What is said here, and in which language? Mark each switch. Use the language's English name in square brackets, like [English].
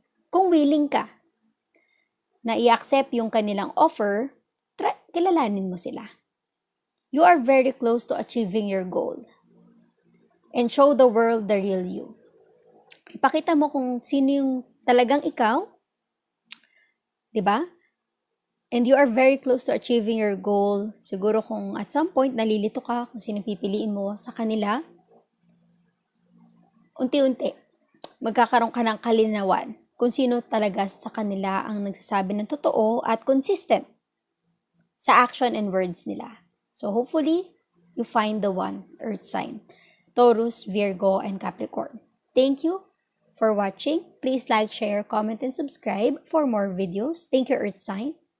[Filipino] Kung willing ka na i-accept yung kanilang offer, kilalanin mo sila. [English] You are very close to achieving your goal. And show the world the real you. [Filipino] Ipakita mo kung sino yung talagang ikaw, di ba? [English] And you are very close to achieving your goal. [Filipino] Siguro kung [English] at some point [Filipino] nalilito ka kung sino pipiliin mo sa kanila, unti-unti, magkakaroon ka ng kalinawan kung sino talaga sa kanila ang nagsasabi ng totoo at consistent sa [English] action and words [Filipino] nila. [English] So hopefully, you find the one, Earth sign. Taurus, Virgo, and Capricorn. Thank you for watching. Please like, share, comment, and subscribe for more videos. Thank you, Earth sign.